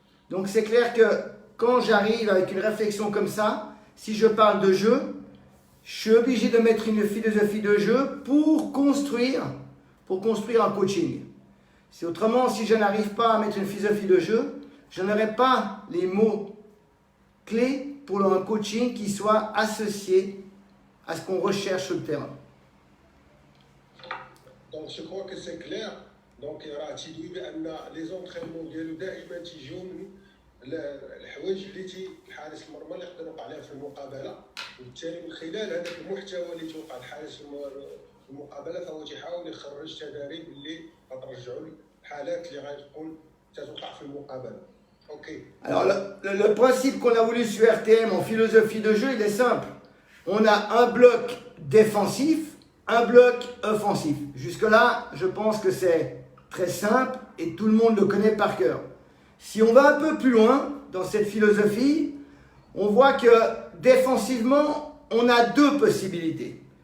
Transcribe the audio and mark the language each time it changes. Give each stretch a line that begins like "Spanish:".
French: Donc c'est clair que quand j'arrive avec une réflexion comme ça, si je parle de jeu, je suis obligé de mettre une philosophie de jeu pour construire un coaching. Si autrement, si je n'arrive pas à mettre une philosophie de jeu, je n'aurai pas les mots clés pour un coaching qui soit associé à ce qu'on recherche sur le terrain. Donc je crois que c'est clair.
Arabic: Donc راه تيدوي بان لي زونطرينمون ديالو دائما تيجيو من الحوايج اللي الحارس المرمى اللي يقدر يوقع عليها في المقابله، وبالتالي من خلال هذاك المحتوى اللي توقع الحارس في المقابله فهو تيحاول يخرج تداريب اللي غترجعوا الحالات اللي غتكون تتوقع في المقابله. اوكي.
French: Alors le principe qu'on a voulu sur RTM en philosophie de jeu, il est simple. On a un bloc défensif, un bloc offensif. Jusque-là, je pense que c'est très simple et tout le monde le connaît par cœur. Si on va un peu plus loin dans cette philosophie, on voit que défensivement, on a deux possibilités.